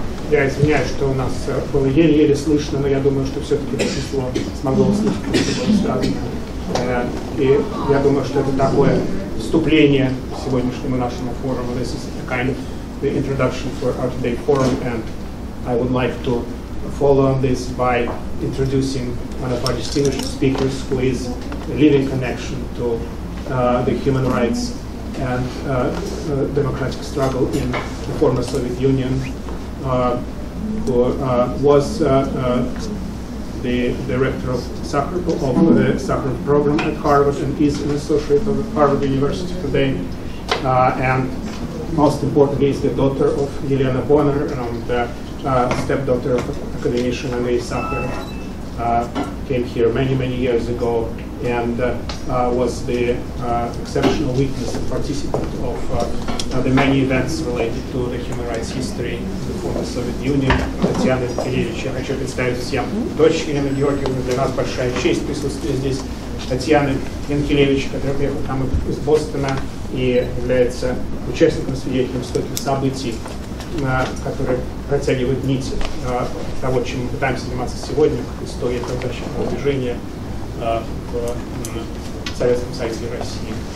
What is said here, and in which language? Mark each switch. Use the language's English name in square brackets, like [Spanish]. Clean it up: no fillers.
[Russian] Я извиняюсь, что у нас было еле-еле слышно, но я думаю, что все-таки большинство смогло услышать, что было сказано. И я думаю, что это такое вступление к сегодняшнему нашему форуму. [English] This is a kind of the introduction for our today's forum, and I would like to follow on this by introducing one of our distinguished speakers who is a living connection to the human rights and democratic struggle in the former Soviet Union, who was the director of the Sakharov program at Harvard and is an associate of Harvard University today, and most importantly is the daughter of Yelena Bonner and the stepdaughter of academician Andrei Sakharov. Came here many years ago and was the exceptional witness and participant of the many events related to the human rights history of the former Soviet Union. [Russian] Татьяна Янкелевич, я хочу представить всем дочь Елены Георгиевны. Для нас большая честь присутствия здесь Татьяны Янкелевич, которая приехала к нам из Бостона и является участником, свидетелем стольких событий, которые протягивают нить того, чем мы пытаемся заниматься сегодня, как история правозащитного движения в Советском Союзе и России.